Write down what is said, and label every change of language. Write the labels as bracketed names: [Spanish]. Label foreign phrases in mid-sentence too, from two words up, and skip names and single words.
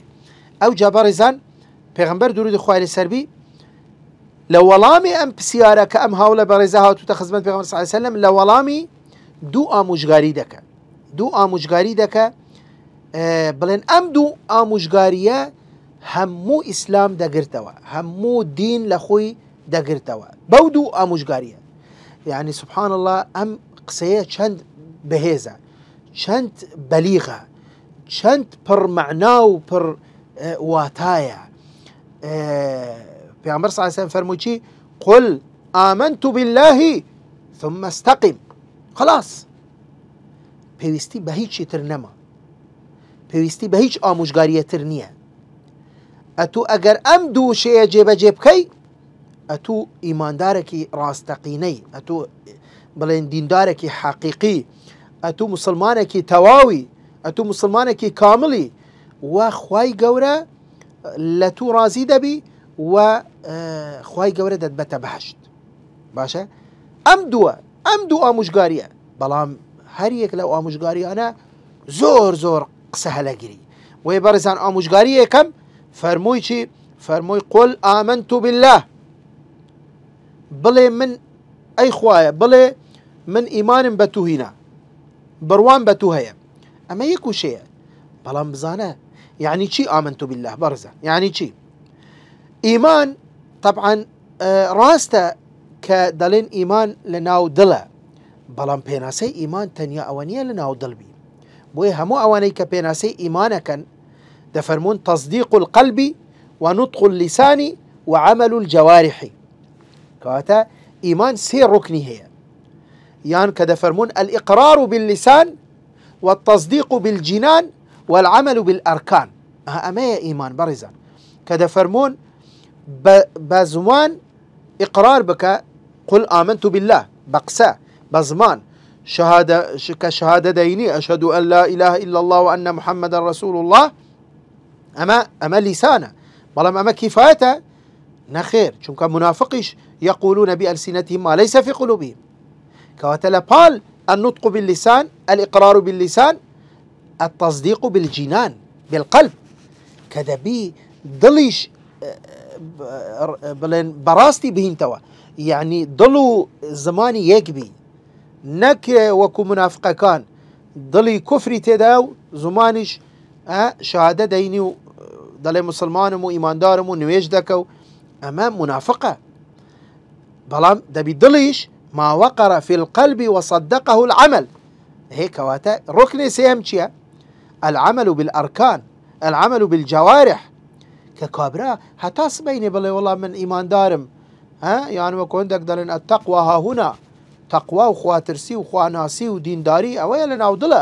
[Central Kurdish] ئەو جا بەڕێزان پێغەمبەر درودی خوای لەسەر بی لە وەڵامی ئەم پرسیارە کە ئەم هاوڵە بەڕێزە هاتووتە خزمەت پێغەمبەر [Arabic] صلی الله علیه وسلم [Central Kurdish] لە وەڵامی دوو ئامۆژگاری دەکە بڵێن ئەم دوو ئامۆژگاریە هەموو ئیسلام دەگرتەوە، هەموو دین لە خۆی دەگرتەوە بەو دوو ئامۆژگاریە. یعنی [Arabic] سبحان الله [Central Kurdish] ئەم قسەیە چەند بەهێزە، چەند بەلیغە، چەند پڕ مەعنا و پڕ واتایە. پێغەمبەر [Arabic] صلی الله علیه وسلم [Central Kurdish] فەرمووی چی؟ [Arabic] قل آمنت بالله ثم استقم. [Central Kurdish] خلاص پێویستی بە هیچی تر نەما، پێویستی بە هیچ ئامۆژگاریەتر نییە. ئەتوو ئەگەر ئەم دوو شەیە جێبەجێ بکەی ئەتوو ئیماندارێکی ڕاستەقینەی، ئەتوو بڵێن دیندارێکی حەقیقی، ئەتوو مسلمانێکی تەواوی، ئەتوو مسلمانێکی کاملی و خوای گەورە لە تو ڕازی دەبی و خوای گەورە دەتبەتە بەهەشت. باشە ئەم دوو ئامۆژگاریە، بەڵام هەر یەک لەو ئامۆژگاریانە زۆر قسە هەلەگیری. وێ بەڕێزان ئامۆژگاری یەکەم فەرمووی چی؟ فەرمووی [Arabic] قل آمنت بالله، [Central Kurdish] بڵێ من ئەی خوایە، بڵێ من ئیمانم بە تو هینە، بڕوان بە تو هەیە. ئەمە یەک وشەیە، بەڵام بزانە یعنی چی [Arabic] آمنت بالله [Central Kurdish] بەڕێزان؟ یعنی چی؟ ئیمان طبعا ڕاستە کە دەڵێن ئیمان لە ناو دڵە، بەڵام پێناسەی ئیمان تەنیا ئەوە نییە لە ناو دڵبی. بۆیە هەموو ئەوانەی کە پێناسەی ئیمانەکەن دەفەرمون [Arabic] تصدیق القلب ونطق اللسان وعمل الجوارح. [Central Kurdish] کەواتە ئیمان سێ ڕوکنی هەیە، یان کە دەفەرمون [Arabic] الإقرار باللسان والتصديق بالجنان والعمل بالأركان. [Central Kurdish] ئەمەیە ئیمان بەڕێزان، کە دەفەرمون بە زمان إقرار بکە [Arabic] قل آمنت بالله [Central Kurdish] بقسە بە زمان کە شهادە دەینی [Arabic] أشهد أن لا إله إلا الله وأن محمد رسول الله، [Central Kurdish] ئەمە لیسانە، بەڵام ئەمە کیفایەتە؟ نەخێر، چونکە منافقیش [Arabic] يقولون بألسنتهم ما ليس في قلوبهم. [Central Kurdish] كواتە لە پاڵ [Arabic] النطق باللسان، الإقرار باللسان، التصديق بالجنان بالقلب، [Central Kurdish] کە دەبی دڵیش بڵێن بەڕاستی بهینتەوە، یعنی دڵ و زمانی یەک بی، نەک وەکو منافقەکان دڵی کوفری تێدا و زمانیش شهادە دەینی و دەڵێ مسلمانم و ئیماندارم و نوێژ دەکە و ئەمە منافقە. بەڵام دەبی دڵیش [Arabic] ما وقر في القلب وصدقه العمل. [Central Kurdish] هيك كواتا ركن سيم چيا؟ [Arabic] العمل بالأركان، العمل بالجوارح. [Central Kurdish] ككابرا حتى سبيني بلي والله من إيمان دارم، ها يعني وكون دك دلن [Arabic] التقوى ها هنا، [Central Kurdish] تقوى وخواترسي وخواناسي ودين داري أويا لنا ودلا.